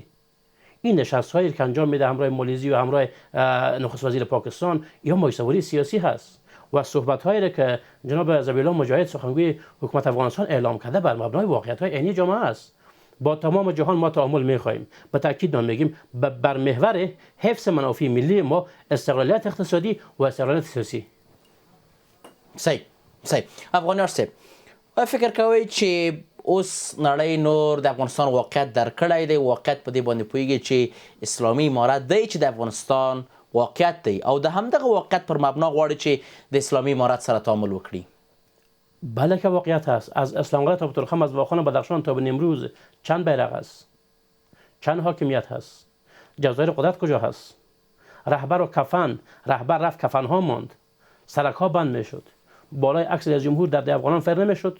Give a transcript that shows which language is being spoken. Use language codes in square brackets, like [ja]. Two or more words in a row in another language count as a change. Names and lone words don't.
[fa] این نشست هایی که انجام میده همراه مالیزی و همراه نخست وزیر پاکستان، یا مایسوری سیاسی هست و صحبت هایی که جناب ذبیح الله مجاهد سخنگوی حکومت افغانستان اعلام کرده بر مبنای واقعیت های عینی جامعه است. با تمام جهان ما تعامل میخواهیم. به تاکید میگیم بر محور حفظ منافع ملی ما، استقلالیت اقتصادی و استقلالیت سیاسی. [ps] صحیح افغانیار صاحب، فکر کوئ چې اوس نړۍ نور د افغانستان واقعیت درک کړی دی، واقعیت په دې باندې پوهیږي چې اسلامي امارت دی چې د افغانستان واقعیت دی او د همدغه واقعیت پر مبنا غواړي چې د اسلامي امارت سره تعامل وکړي؟ [fa] بله که واقعیت هست. از اسلامقره تا بطورخم، از واخان بدخشان تا به نیمروز چند بیرق است؟ چند حاکمیت هست؟ جزایر قدرت کجا هست؟ رهبر و کفن، رهبر رفت کفن ها ماند، سرک ها بند میشد، بالای عکس رئیس جمهور در افغانان فر نمیشد.